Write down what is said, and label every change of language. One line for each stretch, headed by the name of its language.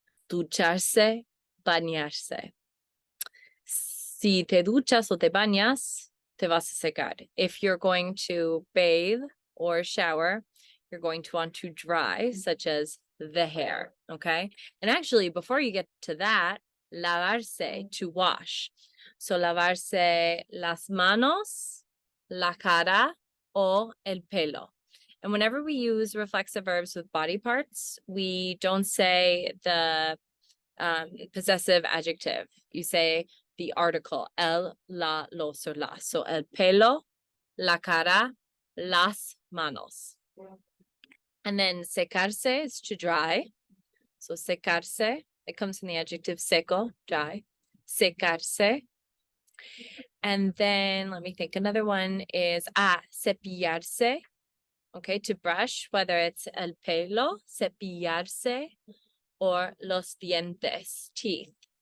Spanish: Ducharse, bañarse. Si te duchas o te bañas, te vas a secar.
English: If you're going to bathe or shower, you're going to want to dry, such as the hair, okay? And actually, before you get to that, lavarse, to wash.
Spanish: So lavarse las manos, la cara, o el pelo.
English: And whenever we use reflexive verbs with body parts, we don't say the possessive adjective. You say the article, el, la, los, or las.
Spanish: So el pelo, la cara, las manos.
English: And then secarse is to dry. So secarse, it comes from the adjective seco, dry. Secarse. And then let me think. Another one is cepillarse. Okay, to brush, whether it's el pelo, cepillarse, or
Spanish: los dientes,
English: teeth.